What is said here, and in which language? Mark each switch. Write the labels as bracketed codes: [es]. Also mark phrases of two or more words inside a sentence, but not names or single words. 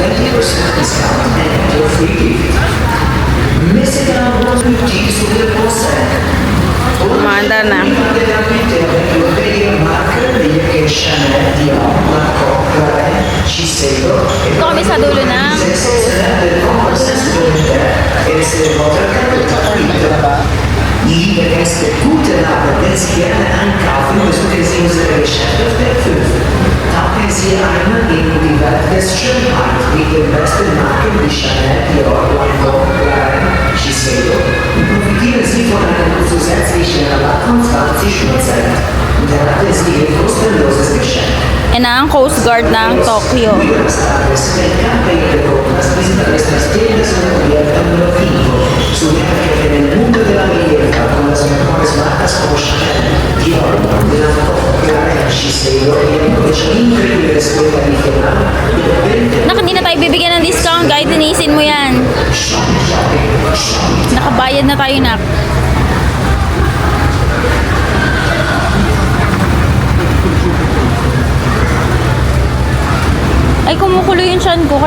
[tl] Maandar na. Ito kami sa dulo ng [de] Die beste gute Lager, wenn Sie gerne einkaufen, besuchen Sie unsere Geschäfte auf der 5. Tauchen Sie einmal in die Welt des Schönheit mit den besten Marken wie Chanel, Dior, Lancôme, Karen, Shiseido und profitieren Sie von einem zusätzlichen Rabatt von 20%. Und erhalten Sie Ihr kostenloses Geschenk. [tl] Yan na ang Coast Guard ng Tokyo. [es] Buenas tardes, me encanta ir de compras, visita nuestras tiendas en la cubierta número 5. Sumérgete en el mundo de la belleza con las mejores marcas como Chanel, Dior, Lancôme, Karen, Shiseido y aprovecha un increíble descuento adicional de 20%. [tl] Nak, hindi na tayo bibigyan ng discount kahit tinisin mo yan. Nakabayad na tayo, nak. Ay, kumukulo yung tiyan ko.